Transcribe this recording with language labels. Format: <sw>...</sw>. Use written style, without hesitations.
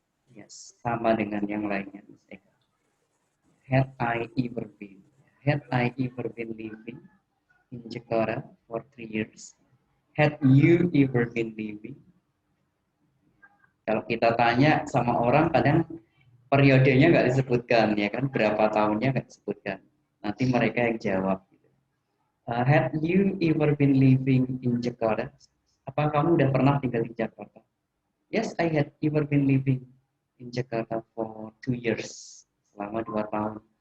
<id>Yes, sama dengan yang lainnya.</id> <en>Had I ever been. Had I ever been living in Jakarta for 3 years? Had you ever been living?</en> <id>Kalau kita tanya sama orang, kadang periodenya nggak disebutkan, ya kan? Berapa tahunnya nggak disebutkan. Nanti mereka yang jawab.</id> <en>Had you ever been living in Jakarta?</en> <id>Apa kamu udah pernah tinggal di Jakarta?</id> <en>Yes, I had ever been living in Jakarta for 2 years,</en> <id>selama 2 tahun.</id>